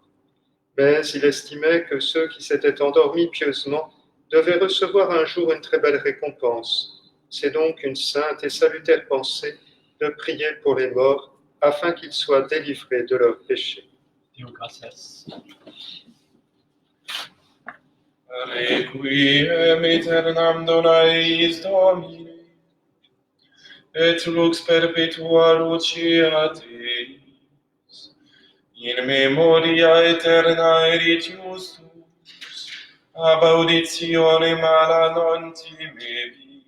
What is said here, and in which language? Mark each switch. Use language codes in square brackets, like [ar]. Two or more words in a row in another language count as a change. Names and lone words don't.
[fr] Mais il estimait que ceux qui s'étaient endormis pieusement devaient recevoir un jour une très belle récompense. C'est donc une sainte et salutaire pensée de prier pour les morts, afin qu'ils soient délivrés de leurs péchés. [la] Dieu gracias. Requiem aeternam dona eis Domine, et lux perpetua luceat eis, in memoria aeterna eritius tuus, ab auditione mala non timebit.